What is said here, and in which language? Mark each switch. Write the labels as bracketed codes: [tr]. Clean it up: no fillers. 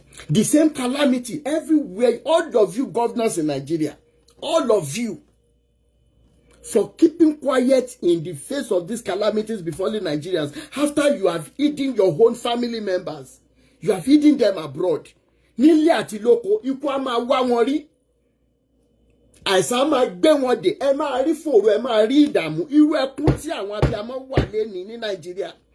[en] The same calamity everywhere, all of you governors in Nigeria, all of you, for keeping quiet in the face of these calamities befalling Nigerians, after you have eaten your own family members, you have eaten them abroad. [yo] Nílé àti lóko, ikú á máa wá wọn rí. Àìsàn máa gbé wọn dé, ẹ máa rí fòrò, ẹ máa rí ìdààmú. Irú ẹkún tí àwọn abiyamọ wà lẹ́ni ní Nàìjíríà.